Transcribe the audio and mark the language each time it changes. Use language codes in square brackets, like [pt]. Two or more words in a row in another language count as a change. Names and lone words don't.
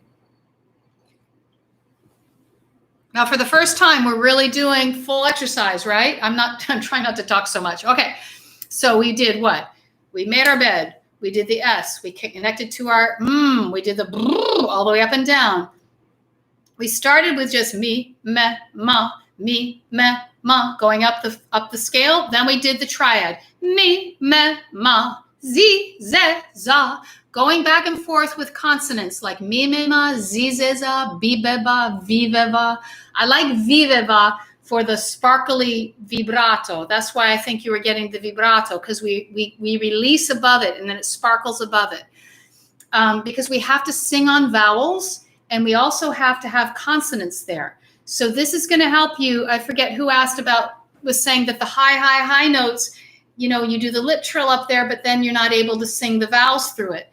[en] Now, for the first time, we're really doing full exercise, right? I'm trying not to talk so much. Okay. So we did what? We made our bed. We did the S. We connected to our we did the all the way up and down. We started with just mi, me, ma, going up the scale. Then we did the triad. Mi, me, ma, zi, ze, za. Going back and forth with consonants like mi, me, ma, zi, ze, za, bi, be, ba, vi, ve, va. I like vi, ve, va for the sparkly vibrato. That's why I think you were getting the vibrato, because we release above it and then it sparkles above it. Because we have to sing on vowels and we also have to have consonants there. So this is going to help you. I forget who was saying that the high notes, you do the lip trill up there, but then you're not able to sing the vowels through it.